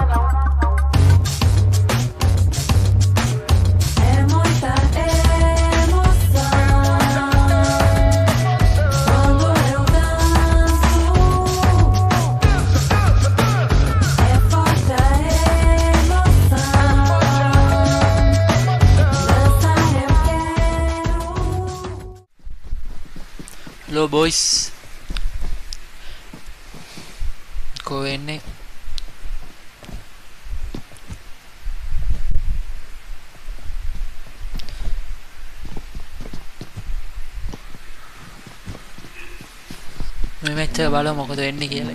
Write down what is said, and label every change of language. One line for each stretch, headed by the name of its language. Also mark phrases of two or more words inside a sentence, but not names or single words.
Portuguese: É muita emoção quando eu danço. É forte a emoção. Dançar eu quero.
English: Hello boys.
Sinhala: කොවෙන්නේ මේ මැච් එක බලමු මොකද වෙන්නේ කියලා.